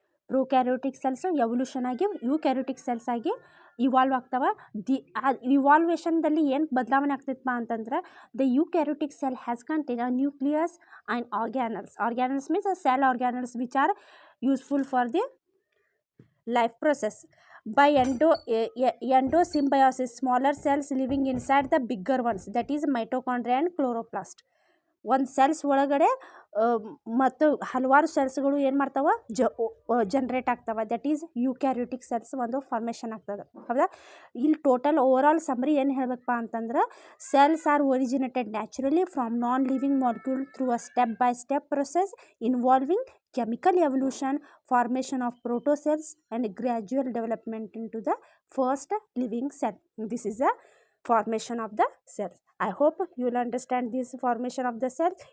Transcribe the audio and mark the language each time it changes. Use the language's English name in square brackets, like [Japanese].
[Kannada] Prokaryotic cells evolution ಆಗಿ eukaryotic cells ಆಗಿ evolve ಆಗ್ತವೆ. ಇವಾಲ್ವೇಷನ್ದಲ್ಲಿ ಏನು ಬದಲಾವಣೆ ಆಗ್ತೈತಪ್ಪ ಅಂತಂದ್ರೆ [English] The eukaryotic cell has contain a nucleus and organelles. Organelles means cell organelles which are useful for the life process. By endosymbiosis, smaller cells living inside the bigger ones, that is mitochondria and chloroplast. [Kannada] ಒಂದು cells ಒಳಗಡೆ ಮತ್ತು ಹಲವಾರು ಸೆಲ್ಸ್ಗಳು ಏನು ಮಾಡ್ತಾವೆ generate ಆಗ್ತಾವೆ. [English] that is [Kannada] eukaryotic cells ಒಂದು formation ಆಗ್ತದೆ. ಹೌದಾ? ಇಲ್ಲಿ ಟೋಟಲ್ ಓವರಾಲ್ ಸಮ್ರಿ ಏನು ಹೇಳಬೇಕಪ್ಪ ಅಂತಂದ್ರೆ, [English] Cells are originated naturally from non living molecule through a step by step process involving chemical evolution, formation of protocells and gradual development into the first living cell. This is the formation of the cells. I hope you will understand this formation of the cells.